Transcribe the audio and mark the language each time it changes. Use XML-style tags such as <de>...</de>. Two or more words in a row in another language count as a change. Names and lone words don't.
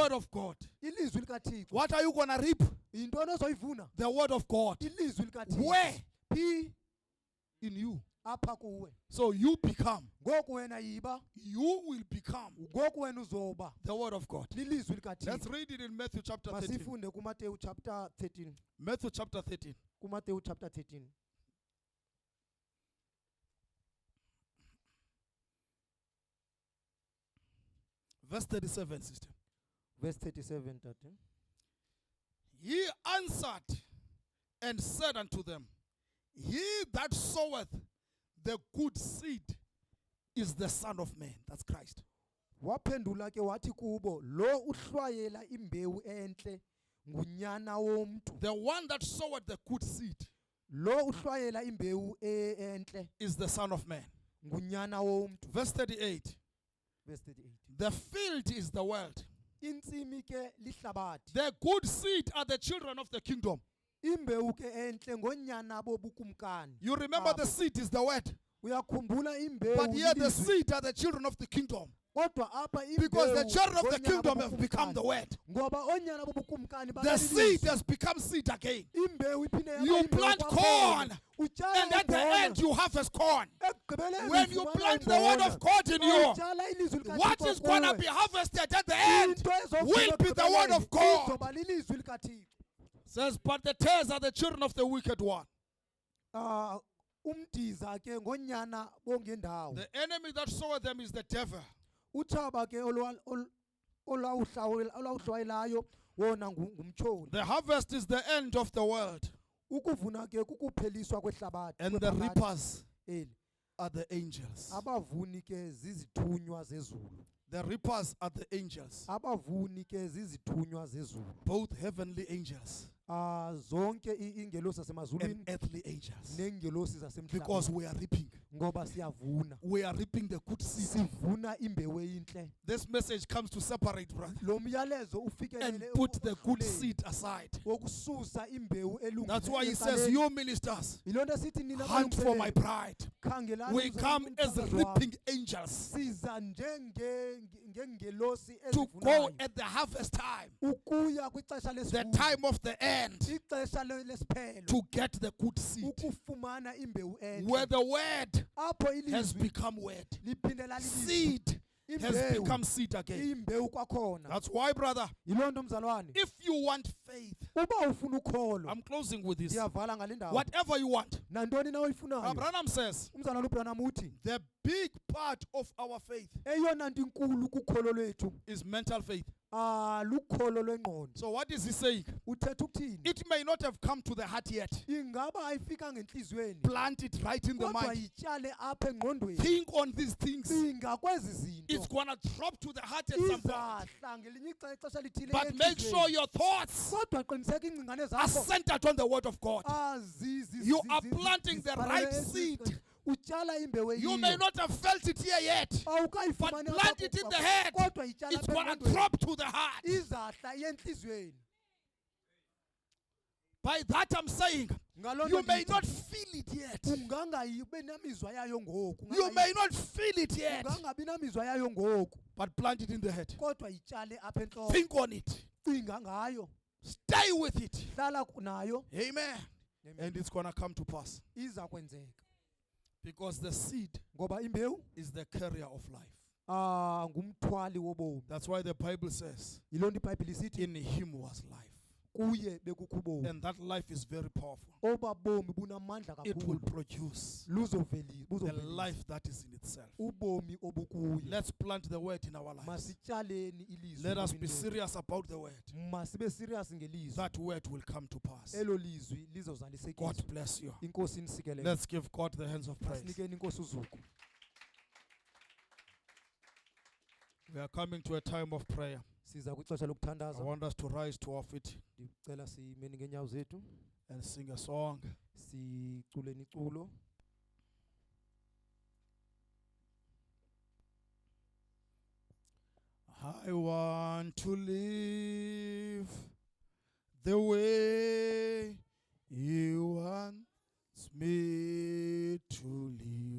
<en>word of God.</en> <xh>ilizwi likaThixo.</xh> <en>What are you going to reap?</en> <xh>Yintoni ozoyivuna?</xh> <en>The word of God.</en> <xh>Ilizwi likaThixo.</xh> <en>Where?</en> <xh>Phi</xh> <en>In you.</en> <xh>apha kuwe.</xh> <en>So you become.</en> <xh>Ngoku wena yiba,</xh> <en>You will become</en> <xh>ngoku wena uzoba</xh> <en>the word of God.</en> <xh>lilizwi</xh> <en>Let's</en> <xh>likaThixo.</xh> <en>read it in Matthew chapter 13.</en> <xh>Masifunde kuMateyu chapter 13.</xh> <en>Matthew chapter 13.</en> <xh>kuMateyu chapter 13.</xh> <en>Verse 37, sister. Verse 37, tate. He answered and said unto them, He that soweth the good seed is the Son of Man. That's Christ.</en> <xh>Waphendula ke wathi kubo, lo uhlwayela imbewu entle ngunyana womntu.</xh> <en>The one that soweth the good seed</en> <xh>Lo uhlwayela imbewu entle</xh> <en>is the Son of Man.</en> <xh>ngunyana womntu.</xh> <en>Verse 38. Verse 38. The field is the world.</en> <xh>Intsimi ke lihlabathi.</xh> <en>The good seed are the children of the kingdom.</en> <xh>Imbewu ke entle ngonyana bobukumkani.</xh> <en>You remember the seed is the word.</en> <xh>Uyakhumbula imbewu</xh> <en>But here the</en> <xh>lilizwi.</xh> <en>seed are the children of the kingdom.</en> <xh>Kodwa apha imbewu</xh> <en>Because the children of the</en> <xh>ngonyana</xh> <en>kingdom have become the</en> <xh>bobukumkani.</xh> <en>word.</en> <xh>Ngoba onyana bobukumkani</xh> <en>The</en> <xh>balilizwi.</xh> <en>seed has become seed again.</en> <xh>Imbewu iphinde yaba</xh> <en>You</en> <xh>imbewu</xh> <en>plant</en> <xh>kwakhona.</xh> <en>corn,</en> <xh>Utyala</xh> <en>and at the</en> <xh>umbona.</xh> <en>end you harvest corn.</en> <xh>Ekugqibeleni</xh> <en>When you</en> <xh>ufumana</xh> <en>plant the word</en> <xh>umbona.</xh> <en>of God in you,</en> <xh>Utyala ilizwi likaThixo</xh> <en>what is going to</en> <xh>kuwe.</xh> <en>be harvested at the end</en> <xh>Into ezofika</xh> <en>will be the word of</en> <xh>ekugqibeleni</xh> <en>God.</en> <xh>izoba lilizwi likaThixo.</xh> <en>Says, but the tares are the children of the wicked one.</en> <xh>Umdiza ke ngonyana bongendawo.</xh> <en>The enemy that soweth them is the devil.</en> <xh>Utshaba ke olawuhlwayelayo wona ngumtsholi.</xh> <en>The harvest is the end of the world,</en> <xh>Ukuvuna ke kukupheliswa kwehlabathi.</xh> <en>and the</en> <xh>kwephakade</xh> <en>reapers</en> <xh>eli.</xh> <en>are the angels.</en> <xh>Abavuni ke zizithunywa zezulu.</xh> <en>The reapers are the angels,</en> <xh>Abavuni ke zizithunywa zezulu.</xh> <en>both heavenly angels</en> <xh>Zonke ingelosi</xh> <en>and</en> <xh>zasemazulwini</xh> <en>earthly angels.</en> <xh>nengelosi</xh> <en>Because</en> <xh>zasemhlabeni.</xh> <en>we are reaping.</en> <xh>Ngoba siyavuna.</xh> <en>We are reaping the good seed.</en> <xh>Sivuna imbewu eyinhle.</xh> <en>This message comes to separate, brother,</en> <xh>Lo myalezo</xh> <en>and</en> <xh>ufikelele</xh> <en>put the good</en> <xh>ekuhluleni,</xh> <en>seed aside.</en> <xh>wokususa imbewu</xh> <en>That's why he</en> <xh>elungileyo</xh> <en>says,</en> <xh>ecaleni.</xh> <en>You ministers,</en> <xh>Yilonto sithi nina</xh> <en>hunt for my</en> <xh>balungiselele,</xh> <en>bride.</en> <xh>khangelani</xh> <en>We come as</en> <xh>umfazi wami.</xh> <en>reaping angels</en> <xh>Siza ngengelosi</xh> <en>to go</en> <xh>ezivunayo.</xh> <en>at the harvest time,</en> <xh>Ukuya kwixesha</xh> <en>the</en> <xh>lesivuno.</xh> <en>time of the end,</en> <xh>Ixesha lesiphelo.</xh> <en>to get the good seed.</en> <xh>Ukufumana imbewu</xh> <en>Where</en> <xh>enhle.</xh> <en>the word</en> <xh>Apho</xh> <en>has</en> <xh>ilizwi</xh> <en>become word.</en> <xh>liphinde lalilizwi.</xh> <en>Seed has</en> <xh>Imbewu</xh> <en>become seed again.</en> <xh>imbewu kwakhona.</xh> <en>That's why, brother,</en> <xh>Yiloo nto mzalwane.</xh> <en>if you want faith,</en> <xh>Uba ufuna ukholo.</xh> <en>I'm closing with this.</en> <xh>Ndiyavala ngale ndawo.</xh> <en>Whatever you want.</en> <xh>Nantoni na oyifunayo.</xh> <en>Abraham says,</en> <xh>Umzalwane uBranham uthi</xh> <en>the big part of our faith</en> <xh>eyona nto inkulu kukholo lwethu</xh> <en>is mental faith.</en> <xh>lukholo lwengqondo.</xh> <en>So what is he saying?</en> <xh>Uthetha ukuthini?</xh> <en>It may not have come to the heart yet.</en> <xh>Ingaba ayifikanga enhlizweni.</xh> <en>Plant it right in the</en> <xh>Kodwa</xh> <en>mind.</en> <xh>yityale apha engqondweni.</xh> <en>Think on these things.</en> <xh>Cinga kwezi</xh> <en>It's</en> <xh>zinto.</xh> <en>going to drop to the heart at some point.</en> <xh>Izahla ngelinye ixesha lithile</xh> <en>But make</en> <xh>enhlizweni.</xh> <en>sure your thoughts</en> <xh>Kodwa qiniseka iingcingane</xh> <en>are</en> <xh>zakho</xh> <en>centered on the word of God. You are planting the right seed.</en> <xh>Utyala imbewu</xh> <en>You may</en> <xh>eyiyo.</xh> <en>not have felt it here yet, but</en> <xh>Awukayifumani</xh> <en>plant it in the head.</en> <xh>kodwa yityala</xh> <en>It's</en> <xh>apha</xh> <en>going to</en> <xh>engqondweni.</xh> <en>drop to the heart.</en> <xh>Izahla yenhlizweni.</xh> <en>By that I'm saying,</en> <xh>Ngaloo</xh> <en>you</en> <xh>nto</xh> <en>may</en> <xh>ndithi,</xh> <en>not feel it yet.</en> <xh>ungangayibi namizwa yayo ngoku.</xh> <en>You may not feel it yet,</en> <xh>Ungangabi namizwa yayo ngoku.</xh> <en>but plant it in the head.</en> <xh>Kodwa yityale apha entloko.</xh> <en>Think on it.</en> <xh>Cinga ngayo.</xh> <en>Stay with it.</en> <xh>Hlala nayo. Amen.</xh> <en>And it's going to come to pass.</en> <xh>Iza kwenzeka.</xh> <en>Because the seed</en> <xh>Ngoba imbewu</xh> <en>is the carrier of life.</en> <xh>ngumthwali wobomi.</xh> <en>That's why the Bible says,</en> <xh>Yiloo nto iBhayibhile isithi</xh> <en>in him was life.</en> <xh>kuye bekukho ubomi.</xh> <en>And that life is very powerful.</en> <xh>Oba bomi bunamandla</xh> <en>It will</en> <xh>kakhulu.</xh> <en>produce the</en> <xh>Buzovelisa</xh> <en>life that is in itself.</en> <xh>ubomi obukuye.</xh> <en>Let's plant the word in our lives.</en> <xh>Masityaleni ilizwi.</xh> <en>Let us be</en> <xh>ebomini bethu.</xh> <en>serious about the word.</en> <xh>Masibe serious ngelizwi.</xh> <en>That word will come to pass.</en> <xh>Elo lizwi lizozalisekiswa.</xh> <en>God bless you.</en> <xh>Inkosi inisikelele.</xh> <en>Let's give God the hands of praise.</en> <xh>Masinikeni inkosi uzuko.</xh> <en>We are coming to a time of prayer.</en> <xh>Siza kwixesha</xh> <en>I</en> <xh>lokuthandaza.</xh> <en>want us to rise to our feet</en> <xh>Ndicela simeni ngeenyawo zethu.</xh> <en>and sing a song.</en> <xh>Sicule iculo.</xh> <en>I want to live the way you want me to live.</en>